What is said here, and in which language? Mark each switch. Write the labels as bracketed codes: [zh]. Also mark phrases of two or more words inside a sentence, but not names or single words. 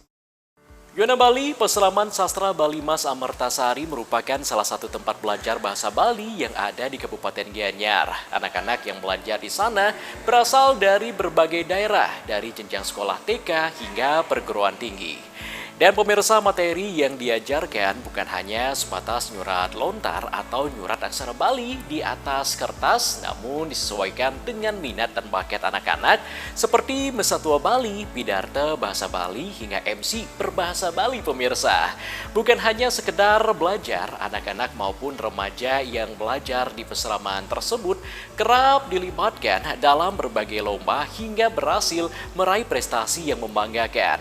[id] Yuana Bali, Peseraman Sastra Bali Mas Amertasari merupakan salah satu tempat belajar bahasa Bali yang ada di Kabupaten Gianyar. Anak-anak yang belajar di sana berasal dari berbagai daerah, dari jenjang sekolah TK hingga perguruan tinggi. Dan pemirsa, materi yang diajarkan bukan hanya sebatas nyurat lontar atau nyurat aksara Bali di atas kertas, namun disesuaikan dengan minat dan bakat anak-anak seperti Mesatua Bali, Bidarte Bahasa Bali, hingga MC Berbahasa Bali pemirsa. Bukan hanya sekedar belajar, anak-anak maupun remaja yang belajar di peseraman tersebut kerap dilibatkan dalam berbagai lomba hingga berhasil meraih prestasi yang membanggakan.